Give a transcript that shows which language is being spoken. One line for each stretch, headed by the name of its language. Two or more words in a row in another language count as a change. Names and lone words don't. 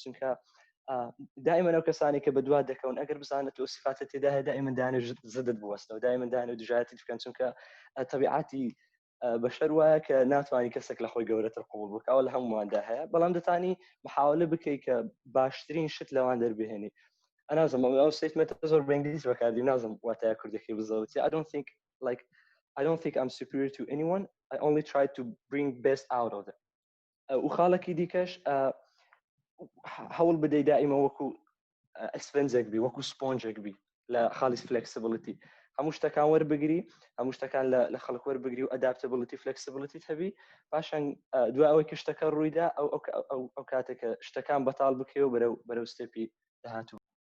Central Kurdish: چونکە دائما ئەو کەسانی کە بەدوا دەکەون ئەگەر بزانێت و سیفاتە تێدا هەیە دائما دایانێ زدت بوەستەوە دائما دایانێ دژایەتی بکەن چونکە تەبیعەتی بەشەر وایە کە ناتوانانی کەسێک لە خۆی گەورەتر قبول بکە ئەوە لە هەموواندا هەیە بەڵام دەتانی محاولە بکەی کە باشترین شت لەوان دەربهێنی ئەنازم ئەو سێتمێتە زۆر بە ئینگلیزی بەکاردی نازم واتایە کوردەکەی بزەوتی
English: I don't think I'm superior to anyone I only try to bring best out of them
Central Kurdish: و خاڵێکی دیکەش هەوڵ بدەی دائیمە وەکو ئەسفنجێک بی وەکو سپۆنجێک بی لە خاڵی فلکسیبلیتی هەموو شتەکان وەربگری هەموو شتەکان لە خەڵک وەربگری و ئەدابتەبلیتی فلکسیبلیتیت هەبی پاشان دوای ئەوەی کە شتەکە ڕوویدا ئەو کاتێکە شتەکان بەتاڵ بکەی و بەرەو ستێپی داهاتوو